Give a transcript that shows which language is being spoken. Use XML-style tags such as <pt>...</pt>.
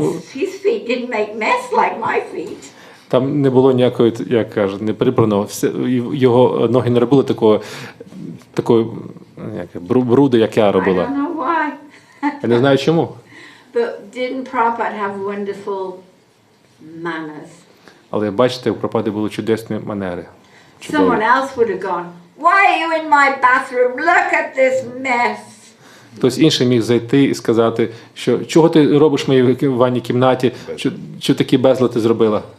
<en>His feet didn't make mess like my feet.</en> <uk>Там не було ніякої, як кажуть, не прибрано. Його ноги не робили такої бруди, як я</uk> <en>I</en> <uk>робила.</uk> <en>don't know why.</en> <uk>Я не знаю чому.</uk> <en>But didn't Prabhupada have wonderful manners?</en> <uk>Але бачите, у Прабхупади були чудесні манери. Чудові.</uk> <en>Someone else would have gone, why are you in my bathroom? Look at this mess.</en> <uk>Хтось інший міг зайти і сказати, що чого ти робиш в моїй ванній кімнаті, що такі безлад ти зробила.</uk>